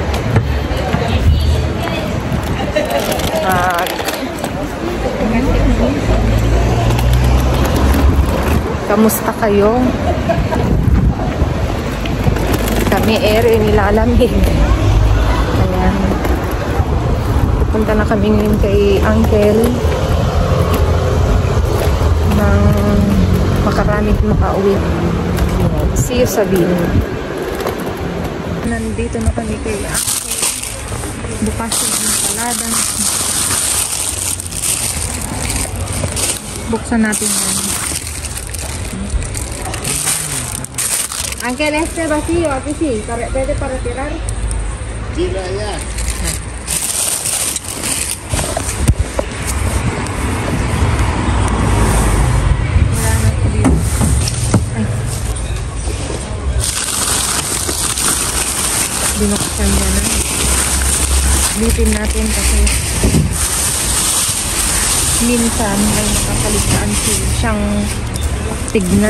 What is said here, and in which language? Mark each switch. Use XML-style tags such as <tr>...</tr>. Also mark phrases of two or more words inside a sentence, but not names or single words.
<tl>At kamusta kayo? Kami ere nilalamig. Ayan. Punta na kami ngayon kay Uncle nang makaraming makauwi.</tl> <en>See you</en> <tl>sa video. Nandito na kami kay Uncle. Bukas yung palada. Buksan natin yan. Uncle,</tl> <es>este vacío, aquí sí. ¿Puede para retirar? Tira ya.</es> <tl>Binuksan niya na. Lipin natin kasi minsan may nakakaligtaan siyang tignan.</tl>